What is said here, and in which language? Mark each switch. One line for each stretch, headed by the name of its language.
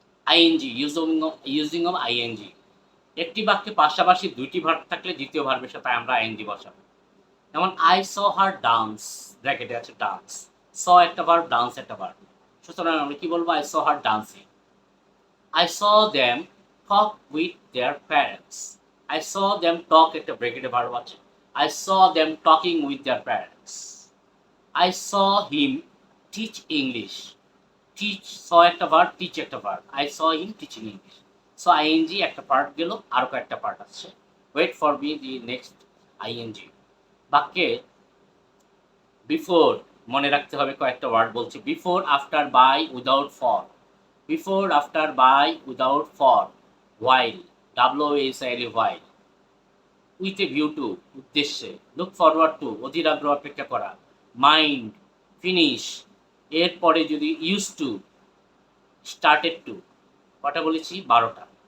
Bangla: ING, using of ING, একটি বাক্যে পাশাপাশি দুইটি ভার্ব থাকলে দ্বিতীয় ভার্বের সাথে আমরা আইএনজি বসাবো। যেমন
English: I saw her dance,
Bangla: ব্র্যাকেটে আছে ডান্স, স একটা ভার্ব, ডান্স একটা ভার্ব, সুতরাং আমরা কি বলবো,
English: I saw her dancing. I saw them talk with their parents, I saw them talk
Bangla: একটা ব্র্যাকেটে ভার্ব আছে,
English: I saw them talking with their parents. I saw him teach English, teach saw
Bangla: একটা verb,
English: teach একটা verb, I saw him teaching English.
Bangla: So ing একটা part গেল, আরো কয়েকটা part আছে,
English: Wait for me the next ing।
Bangla: বাক্যে before মনে রাখতে হবে, কয়েকটা ওয়ার্ড বলছি, before, after, by, without, for, before, after, by, without, for, while, WHILE, while, with a view to, উদ্দেশ্যে, লুক ফরওয়ার্ড টু, অধীর আগ্রহ অপেক্ষা করা, মাইন্ড, ফিনিশ, এরপরে যদি ইউজ টু, স্টার্টেড টু, কটা বলেছি, 12টা।